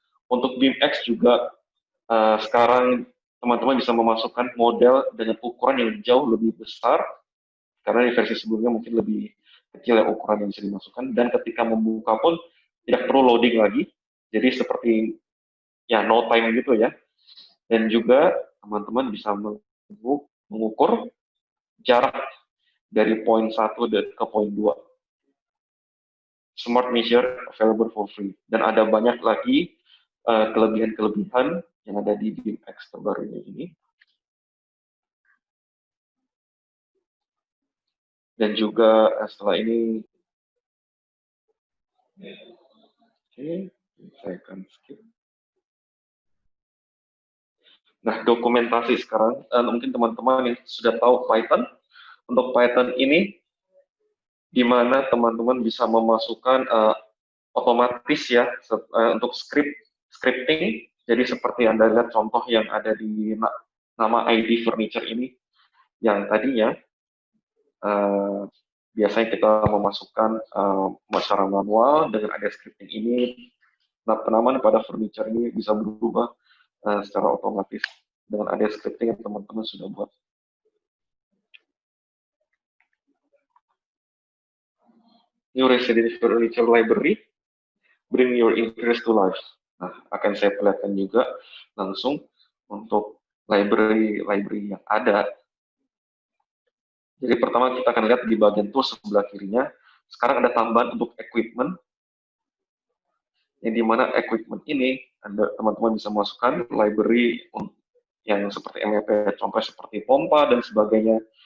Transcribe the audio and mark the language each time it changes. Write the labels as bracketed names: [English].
[Indonesian] Untuk BIMX juga sekarang teman-teman bisa memasukkan model dengan ukuran yang jauh lebih besar, karena di versi sebelumnya mungkin lebih kecil ya ukuran yang bisa dimasukkan, dan ketika membuka pun tidak perlu loading lagi, jadi seperti ya [English] no time [Indonesian] gitu ya. Dan juga teman-teman bisa mengukur jarak dari poin 1 ke poin 2. [English] Smart measure available for free. [Indonesian] Dan ada banyak lagi kelebihan-kelebihan yang ada di BIMX terbarunya ini. Dan juga setelah ini, oke, saya akan skip. Nah, dokumentasi sekarang, mungkin teman-teman yang sudah tahu Python, untuk Python ini, di mana teman-teman bisa memasukkan otomatis ya untuk scripting. Jadi seperti Anda lihat contoh yang ada di nama ID furniture ini, yang tadinya biasanya kita memasukkan secara manual. Dengan ada scripting ini, penamaan pada furniture ini bisa berubah secara otomatis. dengan ada scripting yang teman-teman sudah buat. [English] New Residential Furniture Library, bring your interest to life. [Indonesian] Nah, akan saya perlihatkan juga langsung untuk library yang ada. Jadi pertama kita akan lihat di bagian tools sebelah kirinya. Sekarang ada tambahan untuk equipment. Yang dimana equipment ini, teman-teman bisa masukkan library yang seperti MEP, contoh seperti pompa dan sebagainya.